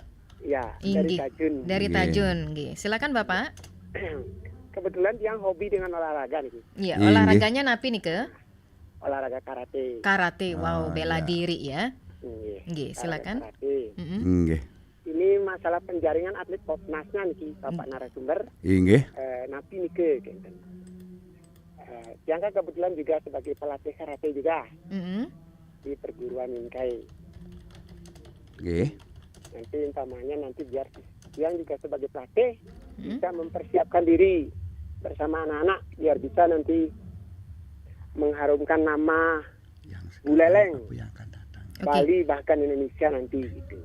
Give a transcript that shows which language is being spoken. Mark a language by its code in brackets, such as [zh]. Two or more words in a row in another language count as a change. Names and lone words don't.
[id] Ya, dari Tajun. Dari Tajun, silakan Bapak. Kebetulan yang hobi dengan olahraga nih. Iya, olahraganya [ban] napi nih ke? [id] Olahraga karate. Karate, wow, bela diri ya. Nggih, silakan. Ini masalah penjaringan atlet Popnasnya nih, Bapak narasumber. Nggih. [ban] Napi nih ke. [id] Yang kan kebetulan juga sebagai pelatih karate juga. Di perguruan Inkai. Nggih. Nanti umpamanya biar yang juga sebagai pelatih bisa mempersiapkan diri bersama anak-anak biar bisa nanti mengharumkan nama Buleleng, Bali bahkan Indonesia nanti gitu.